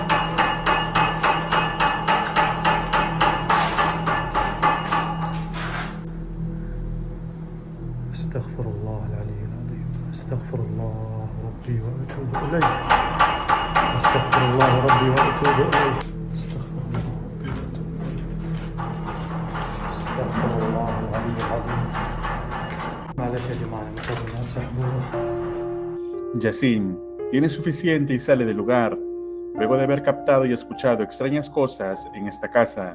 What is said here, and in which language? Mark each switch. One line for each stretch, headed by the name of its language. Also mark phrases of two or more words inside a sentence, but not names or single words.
Arabic: استغفر الله العلي العظيم. استغفر الله ربي وأتوب إليه. استغفر الله ربي وأتوب إليه.
Spanish: Yacine tiene suficiente y sale del lugar, luego de haber captado y escuchado extrañas cosas en esta casa.